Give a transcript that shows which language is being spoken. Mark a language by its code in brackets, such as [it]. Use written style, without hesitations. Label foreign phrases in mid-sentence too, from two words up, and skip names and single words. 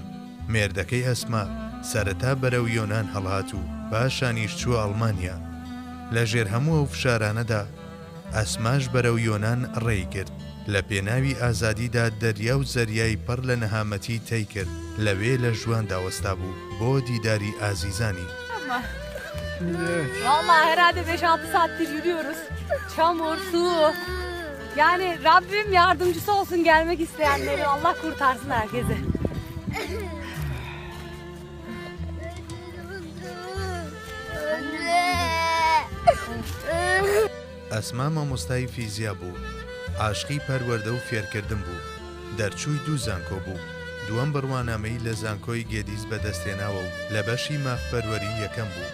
[ckb] مێردەکەی ئەسما سەرەتا بەرەو یۆنان هەڵهات و پاشانیش چووە ئەڵمانیا. لە ژێر هەموو ئەو فشارانەدا ئەسماش بەرەو یۆنان ڕێی کرد. لە پێناوی ئازادیدا دەریا و زەریای پڕ لە نەهامەتی تەی کرد، لەوێ لە ژوان داوەستا bû بۆ دیداری ئازیزانی. [tr] Vallahi herhalde 5-6 saattir yürüyoruz. Çamur, su. Yani Rabbim yardımcısı olsun gelmek isteyenleri. Allah kurtarsın herkesi. [ckb] ئەسما مامۆستای فیزیا بوو، عاشقی پەروەردە و فێرکردن بوو. دەرچووی 2 زانکۆ بوو. دووەم بڕوانامەی لە زانکۆی گێدیز بەدەستێناوە و لە بەشی مافپەروەری یەکەم بوو.